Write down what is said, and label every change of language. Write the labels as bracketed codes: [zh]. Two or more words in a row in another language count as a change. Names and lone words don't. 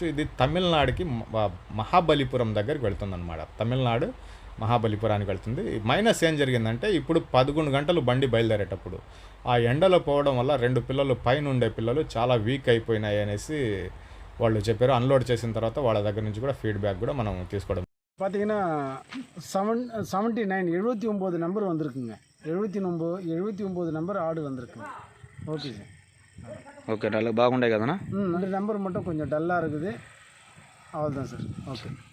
[te] ఇది తమిళనాడుకి మహాబలిపురం దగ్గరికి వెళ్తుందన్నమాట, తమిళనాడు మహాబలిపురానికి వెళ్తుంది। మైనస్ ఏం జరిగిందంటే ఇప్పుడు 11 గంటలు బండి బయలుదేరేటప్పుడు ఆ ఎండలో పోవడం వల్ల 2 పిల్లలు పైన ఉండే పిల్లలు చాలా వీక్ అయిపోయినాయి అనేసి వాళ్ళు చెప్పారు। అన్లోడ్ చేసిన తర్వాత వాళ్ళ దగ్గర నుంచి కూడా ఫీడ్బ్యాక్ కూడా మనం తీసుకోవడం [ta] பார்த்தீங்கன்னா 79 நம்பர் வந்திருக்குங்க, 79 நம்பர் ஆடு வந்திருக்குங்க। ஓகே சார், [te] ఓకే, బాగుండే కదా? [ta] 2 நம்பர் மட்டும் கொஞ்சம் டல்லாக இருக்குது, அவ்வளோதான் சார்। ஓகே.